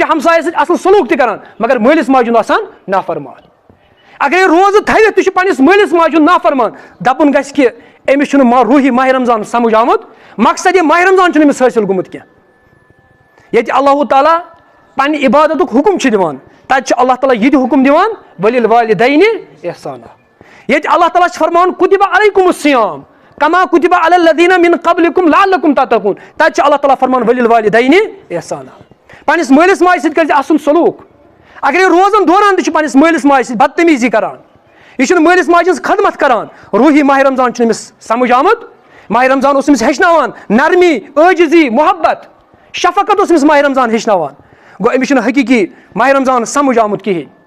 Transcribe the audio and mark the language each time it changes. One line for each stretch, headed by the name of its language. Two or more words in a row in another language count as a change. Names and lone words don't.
Kashmiri: हमसाय सत असल सलूक करान मगर मालिस माजुन आसान नाफरमान अगर रोज थवित तह पन्निस मालिस माजुन नाफरमान दपुन गस कि अमिस रूही माह रमजान समझ आमुत मकसद माह रमजान अमिस हासिल गोमुत क्या ये अल्लाह ताला पन्न इबादत हुकुम दिवान तत अल्लाह ताला यह हुकुम दिवान
Arabic: وللوالدين إحسانا
Kashmiri: ये अल्लाह ताला फरमान
Arabic: كتب عليكم الصيام كما كتب على الذين من قبلكم لعلكم تتقون
Kashmiri: तत अल्लाह ताला फरमान
Arabic: وللوالدين إحسانا
Kashmiri: पन्निस मालिस माज सत कर असन सलूक अगर रोजन दौरान तह पन्निस मालिस माज सत बदतमीजी करान यह मालिस माज खदमत करान रूही माह रमजान अमिस समझ आमुत माह रमजान अमिस हेचनावान नरमी आजिजी मोहब्बत शफकत अमिस माह रमजान हेचनावान गो अमिस हकीकी माह रमजान समझ आमुत कहीं